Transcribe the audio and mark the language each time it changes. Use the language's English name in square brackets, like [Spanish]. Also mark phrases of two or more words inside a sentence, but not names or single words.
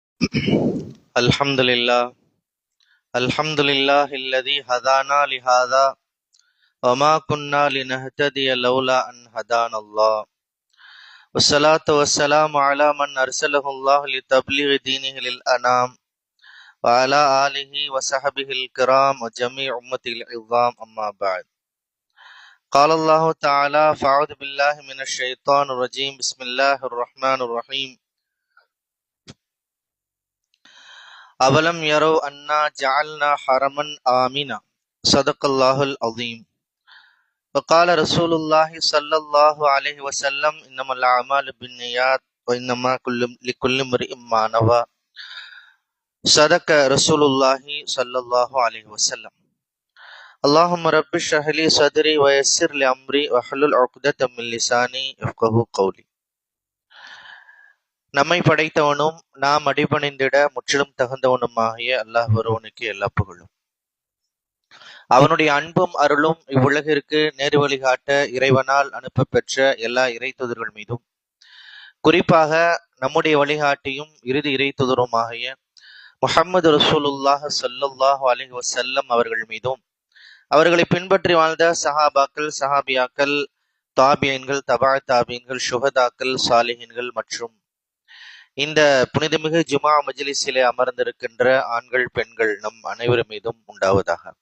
[Arabic] الحمد لله الحمد لله الذي هدانا لهذا وما كنا لنهتدي لولا أن هدانا الله والصلاة والسلام على من أرسله الله لتبليغ دينه للأنام وعلى آله وصحبه الكرام وجميع أمة الإسلام أما بعد. قال الله تعالى فأعوذ بالله من الشيطان الرجيم بسم الله الرحمن الرحيم أولم يروا أنا جعلنا حرما آمنا صدق الله العظيم. وقال رسول الله صلى الله عليه وسلم إنما الأعمال بالنيات وإنما لكل امرئ ما نوى. صدق رسول الله صلى الله عليه وسلم. اللهم رب اشرح لي صدري ويسر لي أمري واحلل عقدة من لساني يفقهوا قولي. [Tamil] நம்மை படைத்தவனும் நாம் அடிபணிந்திட முற்றிலும் தகுந்தவனுமாகிய அல்லாஹ் ஒருவனுக்கு எல்லா புகழும். அவனுடைய அன்பும் அருளும் இவ்வுலகிற்கு நேரு வழிகாட்ட இறைவனால் அனுப்ப பெற்ற எல்லா இறைத்துதர்கள் மீதும், குறிப்பாக நம்முடைய வழிகாட்டியும் இறுதி இறைத்துதருமாகிய முஹம்மது [Arabic] رسول الله صلى الله عليه وسلم [Tamil] அவர்கள் மீதும், அவர்களை பின்பற்றி வாழ்ந்த சஹாபாக்கள், சஹாபியாக்கள், தாபியன்கள், தபா தாபியன்கள், சுஹதாக்கள், சாலிஹின்கள் மற்றும் இந்த புனிதமிகு ஜுமா மஜ்லிஸிலே அமர்ந்திருக்கின்ற ஆண்கள், பெண்கள் நம் அனைவர் மீதும் உண்டாவதாக.